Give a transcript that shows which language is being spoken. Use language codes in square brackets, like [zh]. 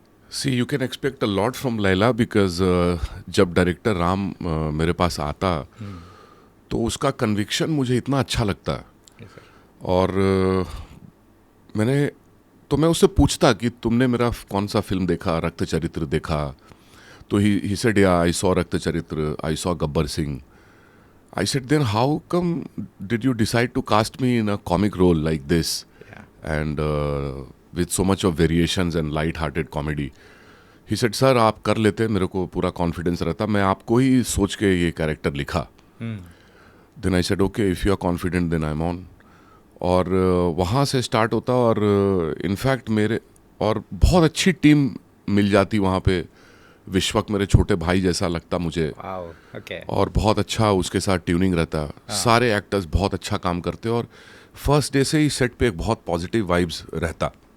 [en] See, you can expect a lot from Laila because [hi] जब director Ram मेरे पास आता तो उसका कन्विक्शन मुझे इतना अच्छा लगता है. और मैं उससे पूछता कि तुमने मेरा कौन सा फिल्म देखा, रक्त चरित्र देखा? तो [en] He said yeah I saw Rakta Charitra, I saw Gabbar Singh. I said, then how come did you decide to cast me in a comic role like this? Yeah. And with so much of variations and light-hearted comedy. He said, sir, [hi] आप कर लेते, मेरे को पूरा confidence रहता, मैं आपको ही सोच के ये कैरेक्टर लिखा. [en] Then I said, okay, if you are confident, then I'm on. [hi] और वहाँ से स्टार्ट होता और इनफैक्ट मेरे और बहुत अच्छी टीम मिल जाती वहाँ पे. विश्वक मेरे छोटे भाई जैसा लगता मुझे. [en] Wow. Okay. [hi] और बहुत अच्छा उसके साथ ट्यूनिंग रहता. सारे एक्टर्स बहुत अच्छा काम करते और फर्स्ट डे से ही सेट पे एक बहुत पॉजिटिव वाइब्स रहता.